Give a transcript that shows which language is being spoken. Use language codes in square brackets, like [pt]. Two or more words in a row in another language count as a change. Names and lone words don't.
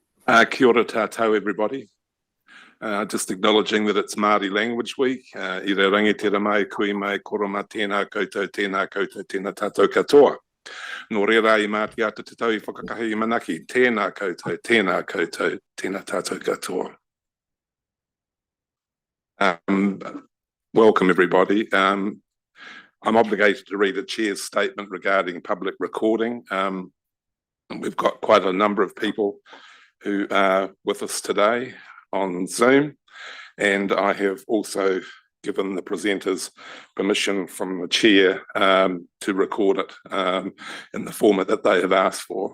[mi] Kia ora tātou, [en] everybody. Just acknowledging that it's Māori Language Week. [mi] I re rangi mai, kui mai, koroma tēnā koutou, tēnā tātou katoa. Nō reira I māti ata te tau I whakakahi I manaki, tēnā koutou, tēnā tātou katoa. [en] Welcome, everybody. I'm obligated to read a chair's statement regarding public recording. We've got quite a number of people who are with us today on Zoom, and I have also given the presenters permission from the chair to record it in the format that they have asked for.